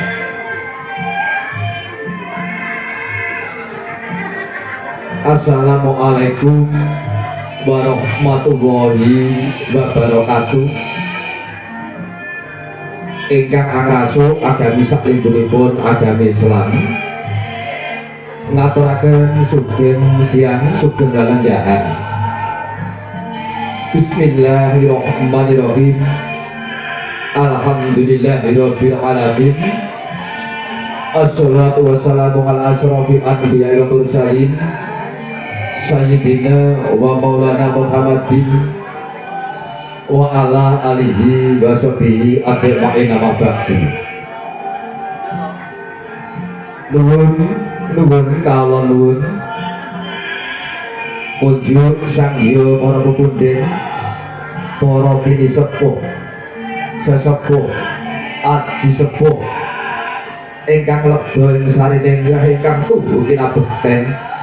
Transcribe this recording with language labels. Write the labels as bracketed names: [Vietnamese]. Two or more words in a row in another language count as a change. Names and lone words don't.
[Arabic] السلام عليكم ورحمة الله وبركاته. [Javanese] Ingkang angraso agami saklindunipun agami Islam ngaturaken sugeng siang sugeng dalan jahan. [Arabic] بسم الله الرحمن الرحيم. الحمد لله رب العالمين. والصلاة والسلام على أشرف الأنبياء والمرسلين سيدنا ومولانا محمد وعلى آله وصحبه أجمعين أما بعد. [Javanese] Nuwun kawula nuwun kunjuk sang hyang para pepundhen, para bini sepuh, sesepuh, aji sepuh ingkang lebda ing sarining rah ingkang tuhu kinabekten,